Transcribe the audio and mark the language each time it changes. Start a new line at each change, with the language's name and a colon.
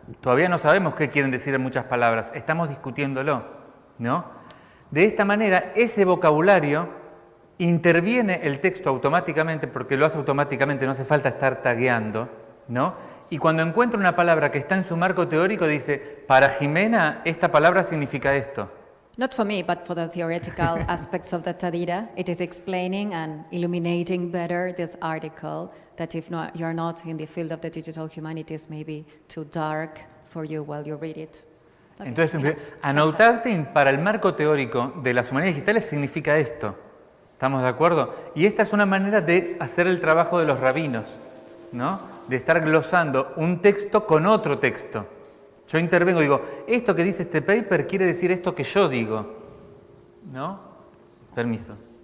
Spanish: Todavía no sabemos qué quieren decir en muchas palabras, estamos discutiéndolo, ¿no? De esta manera, ese vocabulario interviene el texto automáticamente, porque lo hace automáticamente, no hace falta estar tagueando, ¿no? Y cuando encuentra una palabra que está en su marco teórico, dice, para Jimena, esta palabra significa esto.
English: Not for me, but for the theoretical aspects of the Tadira, it is explaining and illuminating better this article that if not, you're not in the field of the digital humanities, maybe too dark for you while you read it. Okay.
Spanish: Entonces, annotating para el marco teórico de las humanidades digitales significa esto. ¿Estamos de acuerdo? Y esta es una manera de hacer el trabajo de los rabinos, ¿no? De estar glosando un texto con otro texto. Yo intervengo y digo, esto que dice este paper quiere decir esto que yo digo, ¿no? Permiso.